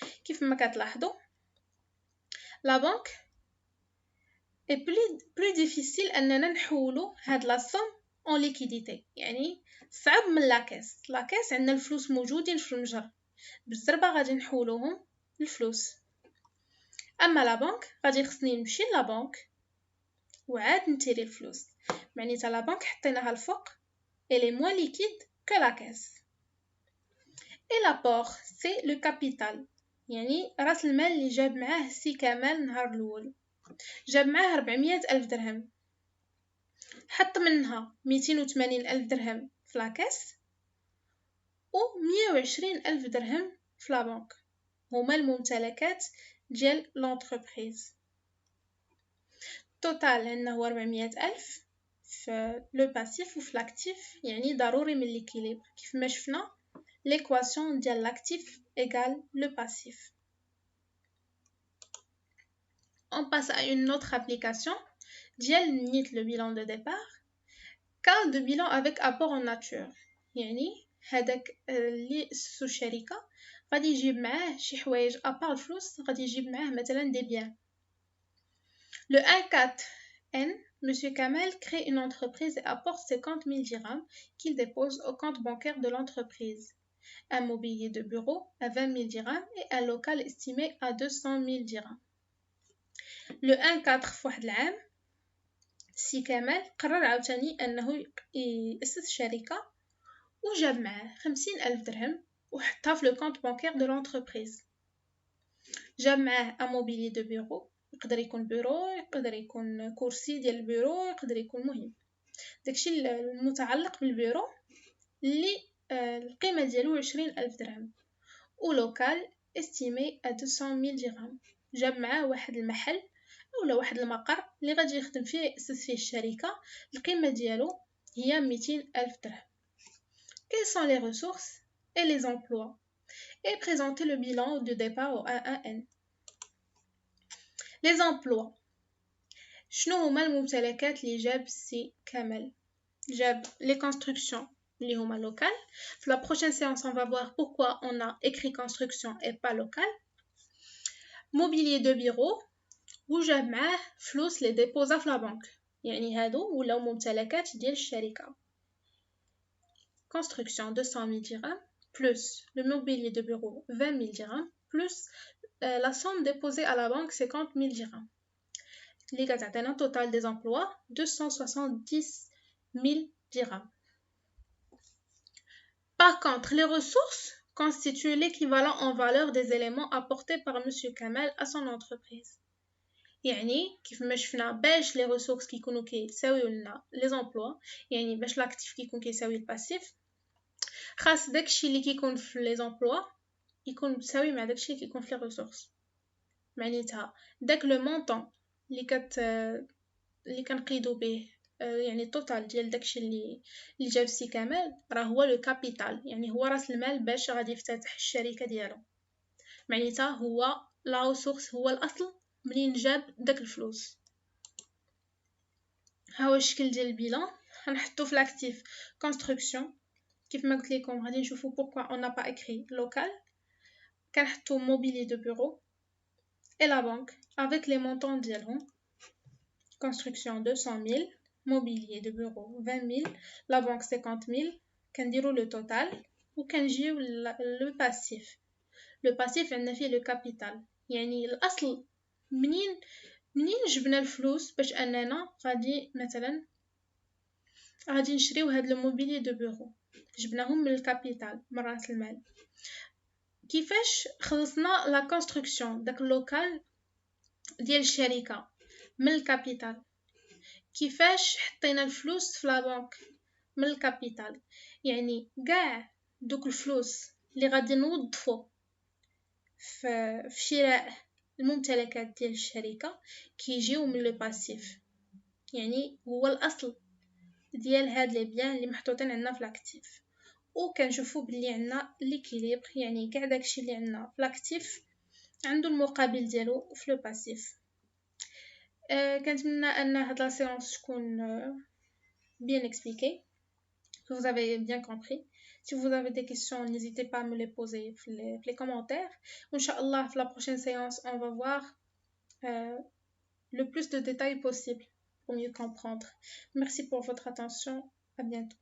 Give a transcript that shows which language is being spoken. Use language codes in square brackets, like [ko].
[ar] كيف ما كتلاحظوا لا بنك اي بلو ديفيسيل اننا نحولوا هاد لا سوم اون ليكيديتي، يعني صعب من لاكاس. لاكاس عندنا الفلوس موجودين في المجر بالزربه غادي نحولوهم للفلوس. اما لا بنك غادي خصني نمشي لا بنك وعاد نتيري الفلوس. معناتها لا بنك حطيناها الفوق [fr] elle est moins liquide que la caisse. et l'apport c'est le capital، [ar] يعني راس المال اللي جاب معاه السي كمال نهار الاول. جاب معاه 400 ألف درهم، حط منها 280 ألف درهم في لاكاس و 120 ألف درهم في لابنك، هما الممتلكات ديال لونتربريز. توتال عندنا هو 400 ألف في لو باسيف وفي لاكتيف، يعني ضروري من ليكيليبر كيف ما شفنا l'équation ديال [fr] l'actif égale le passif. on passe à une autre application [ar] ديال نيت [fr] le bilan de départ cas de bilan avec apport en nature [ar] يعني هذاك اللي سو الشركة غادي يجيب معاه شي حوايج ابار الفلوس غادي يجيب معاه مثلا دي بيان. [fr] Le 1.4N, M. Kamel crée une entreprise et apporte 50 000 dirhams qu'il dépose au compte bancaire de l'entreprise. Un mobilier de bureau à 20 000 dirhams et un local estimé à 200 000 dirhams. [ar] Le 1.4 فواحد العام سي كمال قرر عاوتاني أنه يأسس شركة وجاب معاه 50,000 درهم وحطها في لو كونت بانكير دو لونتربريز. جاب معاه ان موبيلي دو بيرو، يقدر يكون بيرو، يقدر يكون كرسي ديال البيرو، يقدر يكون مهم داكشي المتعلق بالبيرو اللي القيمة ديالو 20,000 درهم ولوكال استيمي ا 200,000 درهم. جاب معاه واحد المحل اولا واحد المقر اللي غادي يخدم فيه يأسس فيه الشركة، القيمة ديالو هي 200,000 درهم. [fr] Quelles sont les ressources et les emplois et présenter le bilan de départ au 1.1N. Les emplois. [ar] شنو هما الممتلكات اللي جاب سي كامل؟ جاب les constructions اللي هما local. [fr] في la prochaine séance on va voir pourquoi on a écrit construction et pas local. [ar] Mobilier de bureau وجاب معاه فلوس لي ديبوزا في لا بنك، يعني هادو ولاو ممتلكات ديال الشركة. [fr] Construction 200,000 dirhams plus le mobilier de bureau 20,000 dirhams plus la somme déposée à la banque 50,000 dirhams. Les gars, un total des emplois 270,000 dirhams. Par contre, les ressources constituent l'équivalent en valeur des éléments apportés par M. Kamel à son entreprise. [ar] يعني كيف ما شفنا باش les ressources كيكونوا كيساويو لنا les emplois، يعني باش l'actif كيكون كيساوي الباسيف، خاص داكشي اللي كيكون في لي زومبلوا يكون مساوي مع داكشي اللي كيكون في لي ريسورس. معناتها داك لو مونطون اللي كنقيدو به يعني التوتال ديال داكشي اللي جاب سي كمال راه هو لو كابيتال، يعني هو راس المال باش غادي يفتتح الشركه ديالو. معناتها هو لا ريسورس، هو الاصل منين جاب داك الفلوس. ها هو الشكل ديال البيلان. غنحطو في لاكتيف كونستركسيون كيف ما قلت لكم غادي نشوفوا [fr] pourquoi on n'a pas écrit local. كنحطو mobilier de bureau et la banque avec les montants ديالهم. Construction 200,000, mobilier de bureau 20,000, la banque 50,000. كنديرو le total وكنجيو le passif. [ar] Le passif عندنا فيه le capital، يعني الاصل منين جبنا الفلوس باش اننا غادي مثلا غادي نشريو هاد الموبيلي دو بيرو، جبناهم من الكابيتال من راس المال. كيفاش خلصنا لا كونستركسيون داك اللوكال ديال الشركه من الكابيتال؟ كيفاش حطينا الفلوس في لا بنك من الكابيتال؟ يعني كاع دوك الفلوس اللي غادي نوظفو في شراء الممتلكات ديال الشركه كيجيو من لو باسيف، يعني هو الاصل ديال هاد لي بيان اللي محطوطين عندنا في لاكتيف. وكنشوفوا بلي عندنا ليكيليبر، يعني كاع داكشي اللي عندنا في لاكتيف عنده المقابل ديالو في لو باسيف. كنتمنى ان هاد [fr] لا séance تكون bien expliquée, que vous avez bien compris. Si vous avez des questions, n'hésitez pas à me les poser dans les commentaires. Inch'Allah, pour la prochaine séance, on va voir le plus de détails possible pour mieux comprendre. Merci pour votre attention. À bientôt.